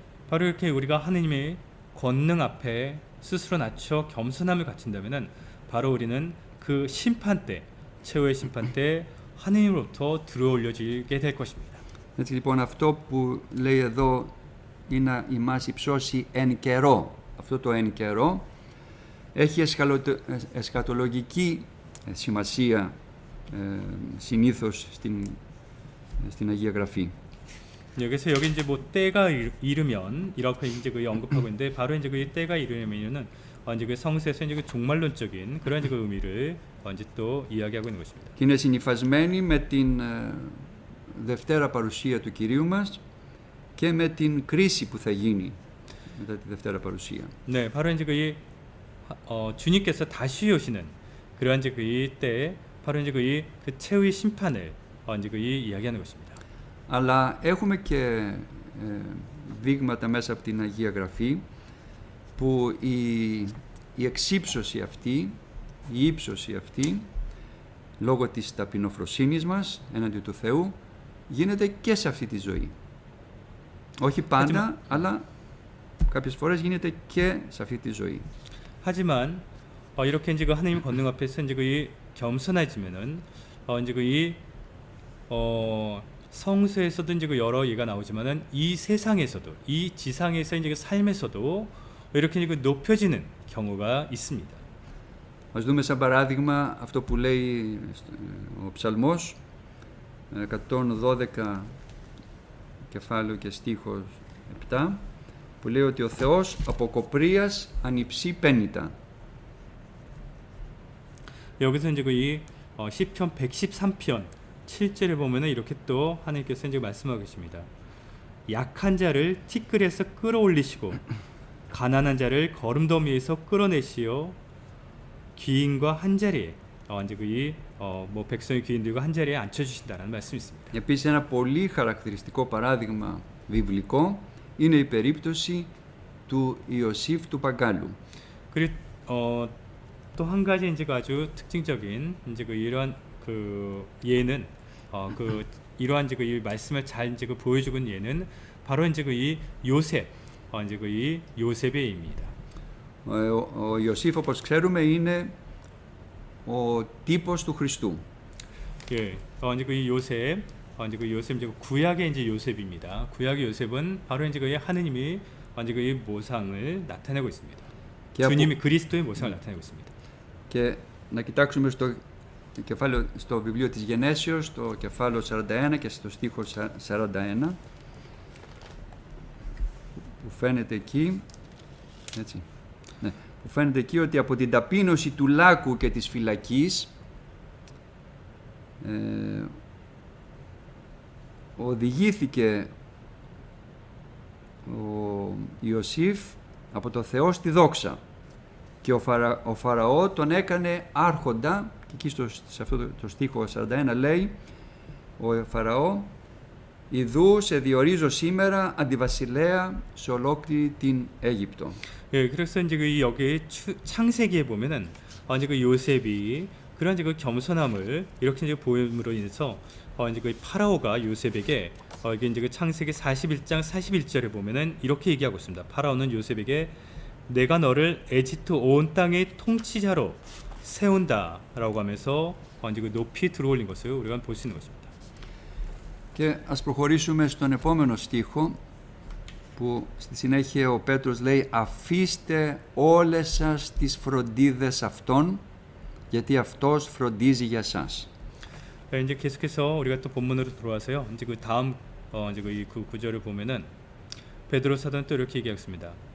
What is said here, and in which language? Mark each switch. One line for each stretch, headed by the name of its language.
Korean: 바로 이렇게 우리가 하느님의 권능 앞에 스스로 낮춰 겸손함을 갖춘다면은 바로 우리는 그 심판 때, 최후의 심판 때 하느님으로부터 들어올려지게 될 것입니다.
Greek: Έτσι λοιπόν αυτό που λέει εδώ είναι η μας υψώσει εν καιρό. Αυτό το εν καιρό έχει εσχατολογική σημασία συνήθως στην Αγία Γραφή.
Korean: 여기서 여기 이제 뭐 때가 이르면 이렇게 이제 그 언급하고 있는데 바로 이제 그 때가 이르면은 이제 그 성서에서 이제 그 종말론적인 그런 이제 그 의미를 이제 또 이야기하고 있는 것입니다.
Greek: Και είναι συνυφασμένη με την Δευτέρα παρουσία του Κυρίου μας και με την κρίση που θα γίνει μετά τη Δευτέρα παρουσία.
Korean: 네, 바로 이제 그 주님께서 다시 오시는 그러한 이제 그 때에 바로 이제 그 최후의 심판을 이제 그 이야기하는 것입니다.
Greek: Αλλά έχουμε και δείγματα μέσα από την Αγία Γραφή που η εξύψωση αυτή, η ύψωση αυτή, λόγω της ταπεινοφροσύνης μας έναντι του Θεού, γίνεται και σε αυτή τη ζωή. Όχι πάντα, αλλά κάποιες φορές γίνεται και σε αυτή τη ζωή.
Korean: 하지만 이렇게 이제 그 하나님의 권능 앞에서 이제 그 겸손해지면은 이제 그 성서에서도 이제 그 여러 예가 나오지만은 이 세상에서도 이 지상에서 이제 그 삶에서도 이렇게 이제 그 높여지는 경우가 있습니다.
Greek: Ας δούμε σαν παράδειγμα αυτό που λέει ο Ψαλμός 112 κεφάλαιο και στίχος 7 που λέει ότι ο Θεός από κοπρίας ανυψεί πένητα.
Korean: 여기서 이제 그 시편 113편 7절에 보면은 이렇게 또 하나님께서 이제 말씀하고 계십니다. 약한 자를 티끌에서 끌어올리시고 가난한 자를 거름더미에서 끌어내시어 귀인과 한 자리에 이제 뭐 백성의 귀인들과 한 자리에 앉혀주신다는 말씀이 있습니다.
Greek: Επίσης ένα πολύ χαρακτηριστικό παράδειγμα βιβλικό είναι η περίπτωση του Ιωσήφ του Παγκάλου.
Korean: 그리고 또 한 가지 이제 그 아주 특징적인 이제 그 이러한 그 예는 그 이러한 이제 그 이 말씀을 잘 이제 그 보여주고 있는 예는 바로 이제 그 이 요셉 이제 그 이 요셉의 예입니다.
Greek: Ο Ιωσήφ, όπως ξέρουμε, είναι ο τύπος του Χριστού.
Korean: 예, 이제 그 이 요셉, 이제 그 요셉 이제 그 구약의 이제 요셉입니다. 구약의 요셉은 바로 이제 그 하느님이 이제 그 이 모상을 나타내고 있습니다. 주님이 그리스도의 모상을 나타내고 있습니다.
Greek: Και να κοιτάξουμε στο βιβλίο της Γενέσεως, στο κεφάλαιο 41 και στο στίχο 41, που φαίνεται εκεί, έτσι, ναι, που φαίνεται εκεί ότι από την ταπείνωση του λάκκου και της φυλακής οδηγήθηκε ο Ιωσήφ από το Θεό στη δόξα και ο Φαραώ τον έκανε άρχοντα, και εκεί σε αυτό το στίχο 41 λέει ο Φαραώ, ιδού σε διορίζω σήμερα αντιβασιλέα σε ολόκληρη την Αίγυπτο.
Korean: 예, 그래서 이제 그 여기 창세기에 보면은 이제 그 요셉이 그런 이제 그 겸손함을 이렇게 이제 보임으로 인해서 이제 그 파라오가 요셉에게 이게 이제 그 창세기 41장 41절에 보면은 이렇게 얘기하고 있습니다. 파라오는 요셉에게 내가 너를 에집트 온 땅의 통치자로 세운다라고 하면서 이제 그 높이 들어올린 것을 우리가 볼 수 있는 것입니다.
Greek: Και ας προχωρήσουμε στον επόμενο στίχο, που στη συνέχεια ο Πέτρος λέει «Αφήστε όλες σας τις φροντίδες αυτών, γιατί αυτός φροντίζει για σας».
Korean: 이제 계속해서 우리가 또 본문으로 들어와서요. 이제 그 다음 이제 그 구절을 보면은 베드로 사도는 또 이렇게 얘기하겠습니다.